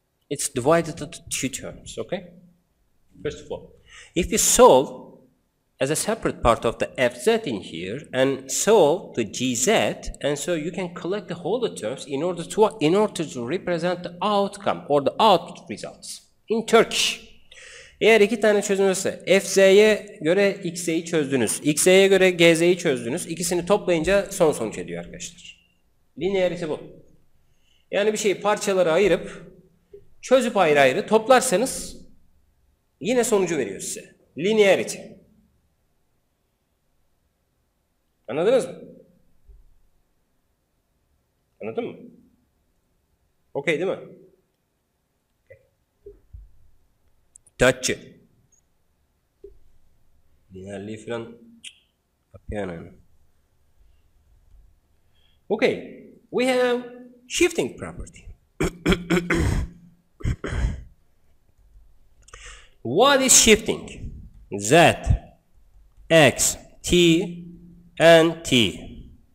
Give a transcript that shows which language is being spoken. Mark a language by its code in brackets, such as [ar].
[en] It's divided into two terms, okay? First of all, if you solve as a separate part of the fz in here and solve the gz, and so you can collect the whole terms in order to represent the outcome or the output results in Turkish. [tr] Eğer iki tane çözüm varsa fz'ye göre xz'yi çözdünüz, xz'ye göre gz'yi çözdünüz, ikisini toplayınca son sonuç ediyor arkadaşlar. Linearity bu. Yani bir şeyi parçalara ayırıp çözüp ayrı ayrı toplarsanız yine sonucu veriyor size. [en] Linearity. [tr] Anladınız mı? Anladın mı? Okey değil mi? Dutch'ı. Lineerliği falan yapıyor yani. [en] Okay. We have shifting property. What is shifting? Z, X, T, and T.